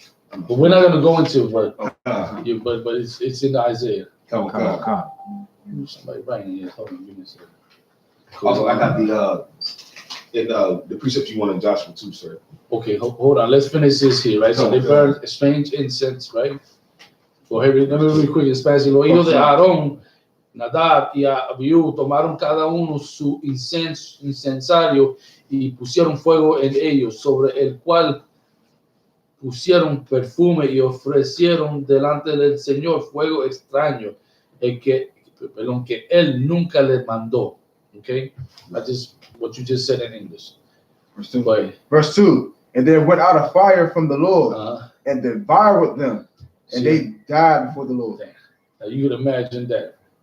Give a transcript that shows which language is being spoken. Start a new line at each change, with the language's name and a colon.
English: But we're not gonna go into it, but it's in Isaiah. Somebody writing here. Hold on, give me a second. Also, I got the precepts you want in Joshua too, sir. Okay, hold on. Let's finish this here, right? So they burn strange incense, right? Go ahead, let me real quick in Spanish.
Spanish: Los hijos de Aarón, Nadab y Abiú tomaron cada uno su incensario y pusieron fuego en ellos, sobre el cual pusieron perfume y ofrecieron delante del Señor fuego extraño, que él nunca les mandó.
English: Okay, that's just what you just said in English. Verse 2. Verse 2. And there went out a fire from the Lord and devoured them, and they died before the Lord. Now you can imagine that.